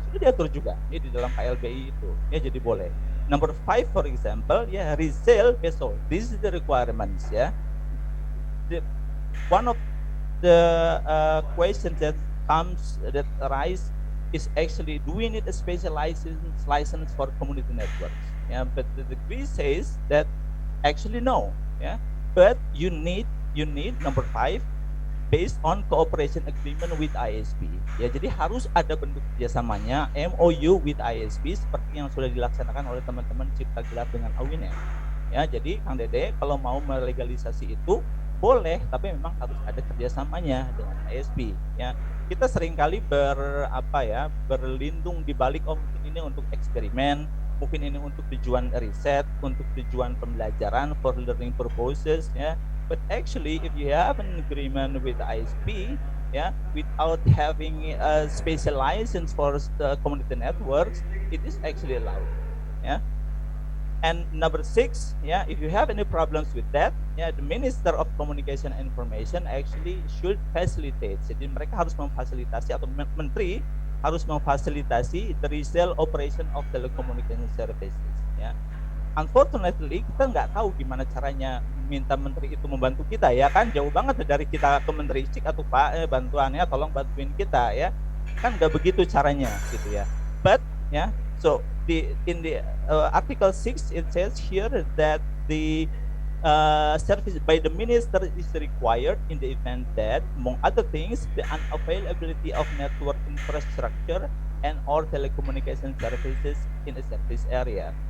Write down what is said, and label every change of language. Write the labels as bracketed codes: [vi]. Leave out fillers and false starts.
[id] Sudah diatur juga ya di dalam KLBI itu. Ya, jadi boleh. [en] Number 5 for example, ya resale vessel. This is the requirements ya. One of the questions that arise is actually, do we need a special license for community networks? Yeah, but the decree says that actually no. Yeah, but you need number 5 based on cooperation agreement with ISP. [id] Ya, jadi harus ada bentuk kerjasamanya MOU [en] with ISP [id] seperti yang sudah dilaksanakan oleh teman-teman Cipta Gelar dengan Awinem. Ya, jadi Kang Dede kalau mau melegalisasi itu boleh, tapi memang harus ada kerjasamanya dengan ISP. Ya, kita seringkali berlindung di balik mungkin ini untuk eksperimen, mungkin ini untuk tujuan riset, untuk tujuan pembelajaran [en] for learning purposes [id] ya. [en] But actually, if you have an agreement with ISP, yeah, without having a special license for the community networks, it is actually allowed, yeah. And number 6, yeah, if you have any problems with that, yeah, the Minister of Communication and Information actually should facilitate. [id] Jadi mereka harus memfasilitasi, atau menteri harus memfasilitasi [en] the resale operation of telecommunication services, [id] ya. [en] Unfortunately, [id] kita nggak tahu gimana caranya minta menteri itu membantu kita ya kan, jauh banget dari kita ke menteri cik atau Pak bantuannya tolong bantuin kita ya kan, nggak begitu caranya gitu ya. [en] But ya, so in the article 6 it says here that the service by the minister is required in the event that among other things the unavailability of network infrastructure and or telecommunication services in a service area.